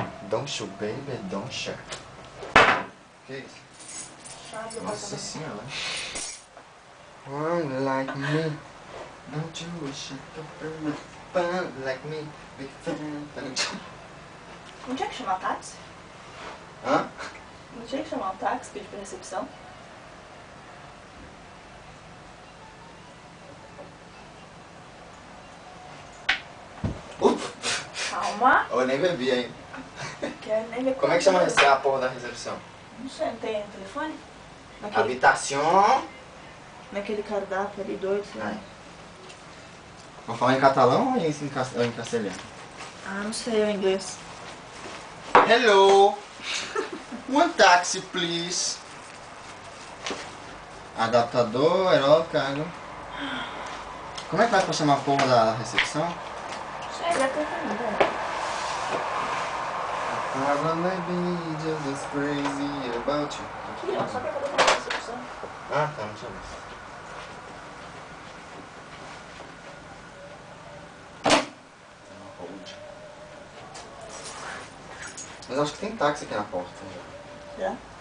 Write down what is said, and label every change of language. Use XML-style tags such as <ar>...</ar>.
<en>Don't you, baby, don't shy.</en> <pt>Que isso? chave, Nossa senhora.</pt> <en>One like me. Don't you wish your girlfriend was fun like me? Big fan.</en> <pt>Não tinha que chamar táxi? Hã? Não tinha que chamar um táxi, pedir pra recepção? Calma. Eu nem bebi ainda. Quero nem ver Como é que chama a porra da recepção? Não sei, não tem telefone? Naquele, Habitação. naquele cardápio ali doido, sei lá. Vou falar em catalão ou em castelhano? Ah, não sei o inglês.</pt> <en>Hello. One taxi, please.</en> <pt>Adaptador, aerógrafo. Como é que faz pra chamar a porra da recepção? Não sei, deve ter também.</pt> <en>I might be just as crazy about you.</en> <pt>Aqui, ó, só pra poder fazer a recepção. Ah, tá, não tinha visto.</pt> <en>Hold.</en> <pt>Mas acho que tem táxi aqui na porta. Já?</pt>